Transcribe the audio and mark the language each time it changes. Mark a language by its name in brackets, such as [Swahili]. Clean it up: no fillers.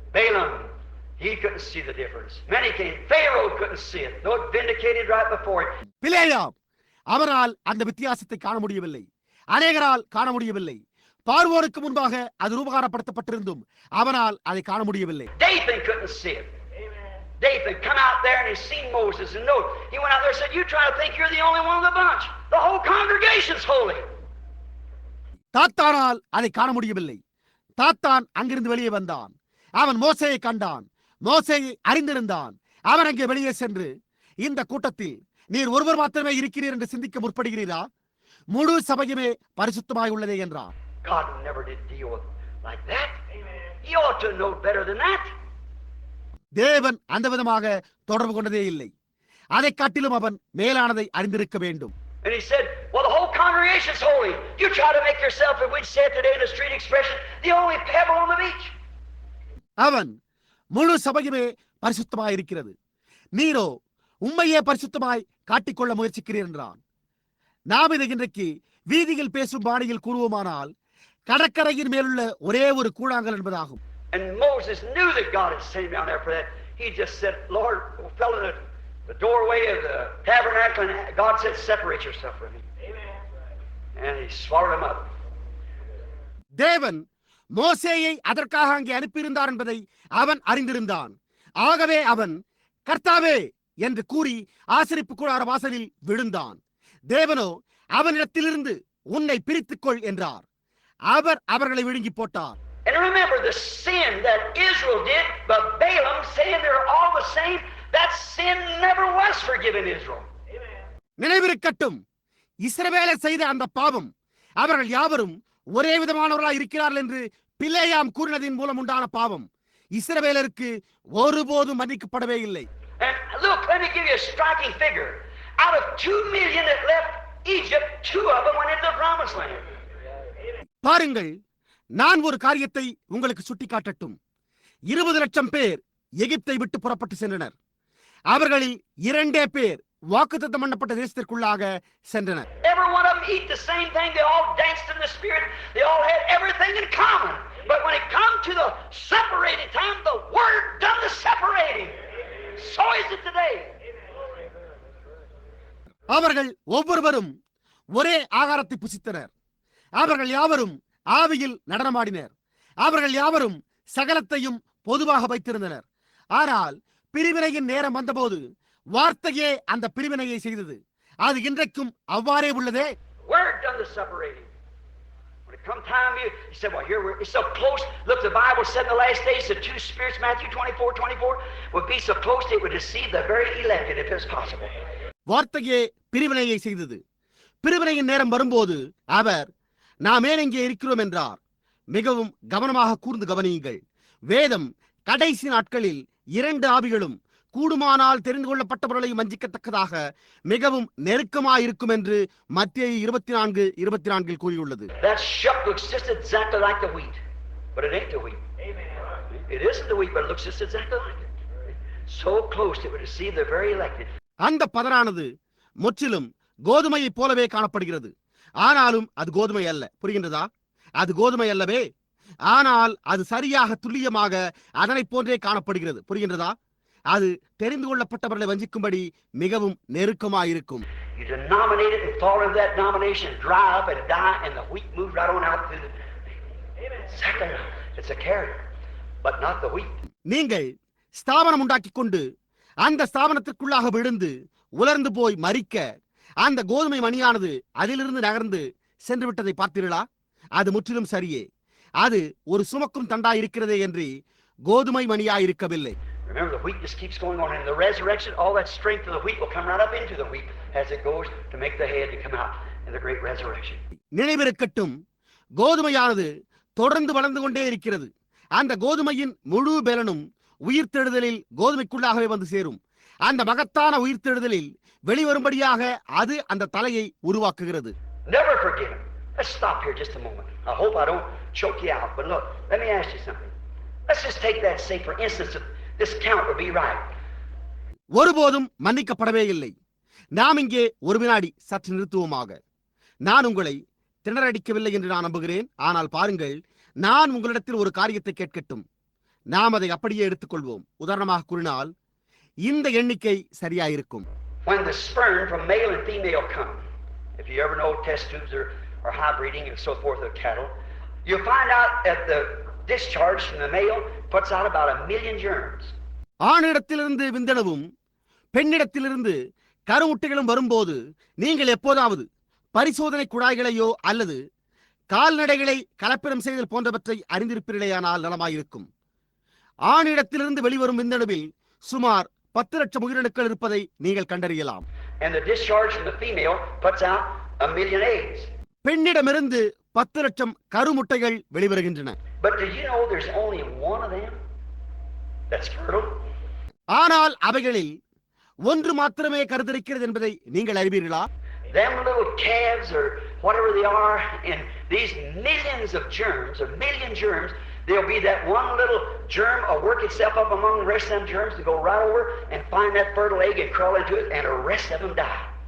[English] Balaam, he couldn't see the difference. Many came. Pharaoh couldn't see it. Though it vindicated right before it. [Tamil] பிலேயாம், அவரால் அந்த வித்தியாசத்தை காண முடியவில்லை. அநேகரால் காண முடியவில்லை. பார்வோனுக்கு முன்பாக அது ரூபகாரப்படுத்தப்பட்டிருந்தும் அவனால் அதை காண முடியவில்லை. [English] Dathan couldn't see it. Dathan come out there and he seen Moses and no, he went out there and said, "You try to think you're the only one of the bunch. The whole congregation's holy." [Tamil] தாத்தானால் அதை காண முடியவில்லை. தாத்தான் அங்கிருந்து வெளியே வந்தான். அவன் மோசேயை கண்டான். மோசேயை அறிந்திருந்தான். அவன் அங்கே வெளியே சென்று, இந்த கூட்டத்தில் நீர் ஒருவர் மாத்திரமே இருக்கிறீர் என்று சிந்திக்க முற்படுகிறீரா? முழு சபையுமே பரிசுத்தமாய் உள்ளதே என்றான். [English] God never did deal with like that. He ought to know better than that. [Tamil] தேவன் அந்த விதமாக தொடர்பு கொண்டதே இல்லை. அதை காட்டிலும் அவன் மேலானதை அறிந்திருக்க வேண்டும். [English] And he said, "Well, the whole congregation's holy. You try to make yourself, if we'd say it today in a street expression, the only pebble on the beach." [Tamil] அவன் முழு சபையுமே பரிசுத்தமாய் இருக்கிறது, நீரோ உண்மையே பரிசுத்தமாய் காட்டிக்கொள்ள முயற்சிக்கிறீர் என்றான். நாம் இதை இன்றைக்கு வீதியில் பேசும் பாணியில் கூறுவோமானால் கடற்கரையின் மேலுள்ள ஒரே ஒரு கூழாங்கல் என்பதாகும். [English] And Moses knew that God had sent him down there for that. He just said, "Lord, fell in the doorway of the tabernacle," and God said, "Separate yourself from me." Amen. And he swallowed him up. [Tamil] தேவன் மோசேயை அதற்காக அங்கே அனுப்பியிருந்தார் என்பதை அவன் அறிந்திருந்தான். ஆகவே அவன், "கர்த்தாவே" என்று கூறி ஆசரிப்பு கூடார வாசலில் விழுந்தான். தேவனோ அவனிடத்திலிருந்து, "உன்னை பிரித்துக்கொள்" என்றார். அவர் அவர்களை விழுங்கி போட்டார். [English] And remember the sin that Israel did, but Balaam saying they're all the same, that sin never was forgiven Israel. [Tamil] நினைவிருக்கட்டும், இஸ்ரவேலர் செய்த அந்த பாவம், அவர்கள் யாவரும் ஒரே விதமானவர்களாய் இருக்கிறார்கள் என்று பிலேயாம் கூறினதின் மூலம் உண்டான பாவம் இஸ்ரவேலருக்கு ஒருபோதும் மன்னிக்கப்படவே இல்லை. [English] And look, let me give you a striking figure. Out of 2 million that left Egypt, 2 of them went into the promised land. [Tamil] பாருங்கள், நான் ஒரு காரியத்தை உங்களுக்கு சுட்டிக்காட்டட்டும். 20 லட்சம் பேர் எகிப்தை விட்டு புறப்பட்டு சென்றனர். அவர்களில் 2 பேர் வாக்குத்தத்தம் பண்ணப்பட்ட தேசத்திற்குள்ளாக சென்றனர். [English] Every one of them eat the same thing. They all danced in the spirit. They all had everything in common. But when it come to the separating time, the word done the separating. So is it today. [Tamil] அவர்கள் ஒவ்வொருவரும் ஒரே ஆகாரத்தை புசித்தனர். அவர்கள் யாவரும் ஆவியில் நடனமாடினர். அவர்கள் யாவரும் சகலத்தையும் பொதுவாக வைத்திருந்தனர். ஆனால் பிரிவினையின் நேரம் வந்தபோது வார்த்தையே அந்த பிரிவினையை செய்தது. அது இன்றைக்கும் அவ்வாறே உள்ளதே. [English] Word done the separating. When it come time, you said, "Well, here it's so close." Look, the Bible said in the last days, the 2 spirits, Matthew 24:24, would be so close they would deceive the very elected if it's possible. [Tamil] வார்த்தையே பிரிவினையை செய்தது. பிரிவினையின் நேரம் வரும்போது அவர், "நாம் ஏன் இங்கே இருக்கிறோம்" என்றார். மிகவும் கவனமாக கூர்ந்து கவனியுங்கள். வேதம் கடைசி நாட்களில் 2 ஆவிகளும் கூடுமானால் தெரிந்து கொள்ளப்பட்டவர்களை வஞ்சிக்கத்தக்கதாக மிகவும் நெருக்கமாயிருக்கும் என்று மத்தேயு 24:24 கூறியுள்ளது. [English] That shuck looks just exactly like the wheat, but it ain't the wheat. Amen. It isn't the wheat, but it looks just exactly like it. So close it would deceive the very elected. [Tamil] அந்த பதரானது முற்றிலும் கோதுமையை போலவே காணப்படுகிறது. ஆனாலும் அது கோதுமை அல்ல. புரிகின்றதா? அது கோதுமை அல்லவே. ஆனால் அது சரியாக துல்லியமாக அதனை போன்றே காணப்படுகிறது. புரிகின்றதா? அது தெரிந்து கொள்ளப்பட்டவர்களை வஞ்சிக்கும்படி மிகவும் நெருக்கமாயிருக்கும். [English] You denominate it and fall into that denomination, dry up and die, and the wheat moves right on out through the. Second, it's a carrot, but not the wheat. [Tamil] நீங்கள் ஸ்தாபனம் உண்டாக்கிக் கொண்டு அந்த ஸ்தாபனத்திற்குள்ளாக விழுந்து உலர்ந்து போய் மரிக்க அந்த கோதுமை மணியானது அதிலிருந்து நகர்ந்து சென்று விட்டதை பார்த்தீர்களா? அது முற்றிலும் சரியே. அது ஒரு சுமக்கும் தண்டாய் இருக்கிறதே என்று கோதுமை மணியாய் இருக்கவில்லை. [English] Remember, the wheat just keeps going on. In the resurrection, all that strength of the wheat will come right up into the wheat as it goes to make the head to come out in the great resurrection. [Tamil] நினைவிருக்கட்டும், கோதுமையானது தொடர்ந்து வளர்ந்து கொண்டே இருக்கிறது. அந்த கோதுமையின் முழு பலனும் உயிர்த்தெழுதலில் கோதுமைக்குள்ளாகவே வந்து சேரும். அந்த மகத்தான உயிர்த்தெழுதலில் வெளிவரும்படியாக அது அந்த தலையை உருவாக்குகிறது. [English] Never forget him. Let's stop here just a moment. I hope I don't choke you out, but look, let me ask you something. Let's just take that, say for instance, this count would be right. [Tamil] ஒருபோதும் மன்னிக்கப்படவே இல்லை. நாம் இங்கே ஒரு வினாடி சற்று நிறுத்துவோமாக. நான் உங்களை திணறடிக்கவில்லை என்று நான் நம்புகிறேன். ஆனால் பாருங்கள், நான் உங்களிடத்தில் ஒரு காரியத்தை கேட்கட்டும். நாம் அதை அப்படியே எடுத்துக்கொள்வோம். உதாரணமாக கூறினால், இந்த எண்ணிக்கை சரியாயிருக்கும். [English] When the sperm from male and female come, if you ever know test tubes or hybriding and so forth of cattle, You'll find out that the discharge from the male puts out about 1 million germs. [Tamil] ஆணிடத்திலிருந்து விந்தணுவும் பெண்ணிடத்திலிருந்து கருமுட்டைகளும் வரும்போது நீங்கள் எப்போதாவது பரிசோதனை குழாய்களையோ அல்லது கால்நடைகளை கலப்பினம் செய்தல் போன்றவற்றை அறிந்திருப்பீர்களேயானால் நலமாயிருக்கும். ஆணிடத்திலிருந்து வெளிவரும் விந்தணுவில் சுமார் 10 லட்சம் உயிரணுக்கள் இருப்பதை நீங்கள் கண்டறியலாம். [English] And the discharge from the female puts out 1 million eggs. [Tamil] பெண்ணிடமிருந்து 10 லட்சம் கருமுட்டைகள் வெளிவருகின்றன. [English] But do you know there's only one of them that's fertile? [Tamil] ஆனால் அவைகளில் ஒன்று மாத்திரமே கருத்தரிக்கிறது என்பதை நீங்கள் அறிவீர்களா? [English] Them little calves or whatever they are, in these millions of germs, a million germs, there'll be that one little germ will work itself up among the rest of them germs to go right over and find that fertile egg and crawl into it, and the rest of them die.